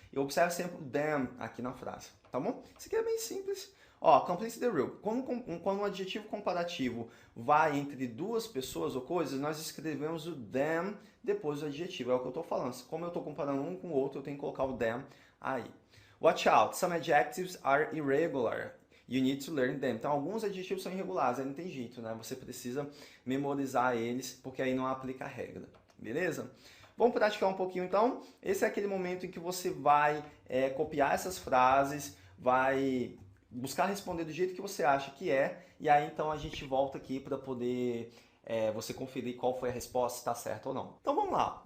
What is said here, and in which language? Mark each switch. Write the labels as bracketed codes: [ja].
[pt] E observe sempre o than aqui na frase, tá bom? Isso aqui é bem simples. Ó, [en] complete the rule. [pt] Quando um adjetivo comparativo vai entre 2 pessoas ou coisas, nós escrevemos o than depois do adjetivo. É o que eu estou falando. Como eu estou comparando um com o outro, eu tenho que colocar o than aí. [en] Watch out, some adjectives are irregular. You need to learn them. [pt] Então, alguns adjetivos são irregulares, aí não tem jeito, né? Você precisa memorizar eles, porque aí não aplica a regra, beleza? Vamos praticar um pouquinho, então. Esse é aquele momento em que você vai copiar essas frases, vai buscar responder do jeito que você acha que é, e aí, então, a gente volta aqui para poder você conferir qual foi a resposta, se está certo ou não. Então, vamos lá.